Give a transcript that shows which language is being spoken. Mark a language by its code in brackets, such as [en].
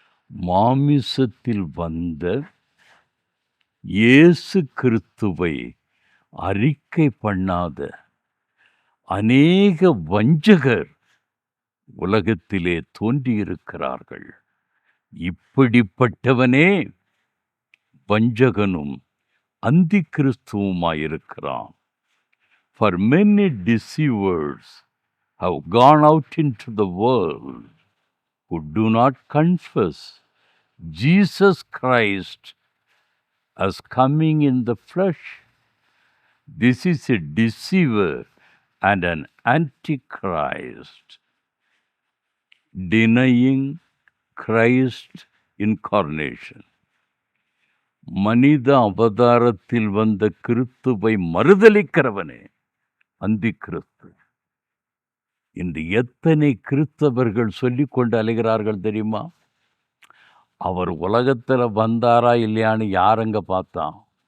[ta] மாமிசத்தில் வந்த இயேசு கிறிஸ்துவை அறிக்கை பண்ணாத அநேக வஞ்சகர் உலகத்திலே தோன்றியிருக்கிறார்கள். இப்படிப்பட்டவனே வஞ்சகனும் அந்தி கிறிஸ்துவுமாயிருக்கிறான். [en] For many deceivers have gone out into the world who do not confess Jesus Christ as coming in the flesh. This is a deceiver and an antichrist, denying Christ incarnation. [ta] மனித அவதாரத்தில் வந்த கிறிஸ்துவை மறுதலிக்கிறவனே அந்தி கிறிஸ்து. இன்று எத்தனை கிறிஸ்தவர்கள் சொல்லிக் கொண்டு அலைகிறார்கள் தெரியுமா? அவர் உலகத்தில் வந்தாரா இல்லையான்னு யாருங்க பார்த்தான்?